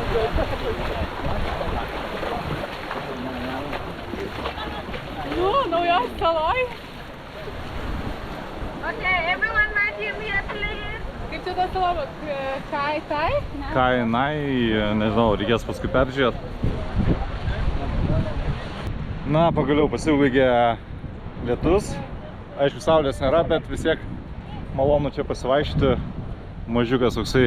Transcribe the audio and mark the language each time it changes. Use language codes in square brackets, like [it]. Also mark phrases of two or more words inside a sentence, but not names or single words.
[lt] Nu, naujos saloj. [en] Okay, everyone, my team here, please. [lt] Kaip čia ta sala? Kai Tai? Ne? Kainai, nežinau, reikės paskui peržiūrėti. Na, pagaliau pasibaigė lietus. Aišku, saulės nėra, bet vis tiek malonu čia pasivaikščioti. Mažiukas toksai.